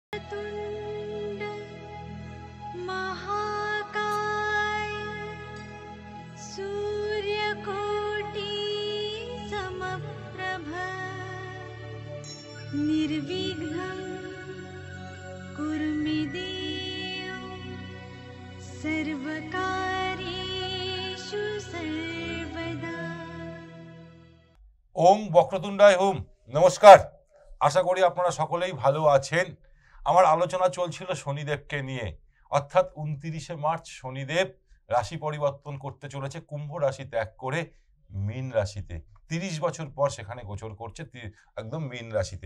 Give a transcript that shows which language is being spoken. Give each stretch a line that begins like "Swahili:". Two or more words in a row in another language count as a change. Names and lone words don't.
Sanskrit: वक्रतुण्ड महाकाय सूर्यकोटि समप्रभ निर्विघ्नं कुरु मे देव सर्वकार्येषु सर्वदा। ওম বক্রতুণ্ডায় ওম।
Bangla: নমস্কার, আশা করি আপনারা সকলেই ভালো আছেন। আমার আলোচনা চলছিল শনিদেবকে নিয়ে, অর্থাৎ 29শে মার্চ শনিদেব রাশি পরিবর্তন করতে চলেছে, কুম্ভ রাশি ত্যাগ করে মীন রাশিতে। 30 বছর পর সেখানে গোচর করছে একদম মীন রাশিতে।